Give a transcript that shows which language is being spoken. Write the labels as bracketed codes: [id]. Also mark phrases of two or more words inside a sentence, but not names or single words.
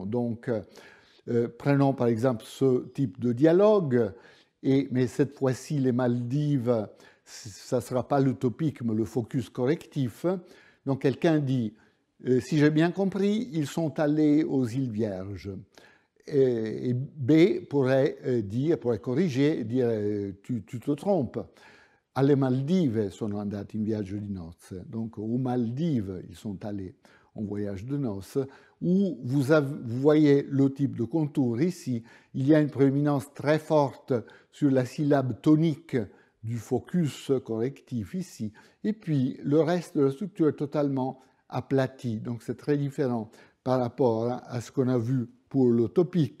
[fr] Donc, prenons par exemple ce type de dialogue, mais cette fois-ci, les Maldives, ça ne sera pas l'utopique, mais le focus correctif. Donc, quelqu'un dit si j'ai bien compris, ils sont allés aux îles Vierges. Et B pourrait corriger, dire tu te trompes. [it] Alle Maldive sono andati in viaggio di nozze. [fr] Donc aux Maldives, ils sont allés en voyage de noces. Où vous voyez le type de contour ici, il y a une prééminence très forte sur la syllabe tonique du focus correctif ici. Et puis le reste de la structure est totalement aplati, donc c'est très différent par rapport à ce qu'on a vu pour le topique.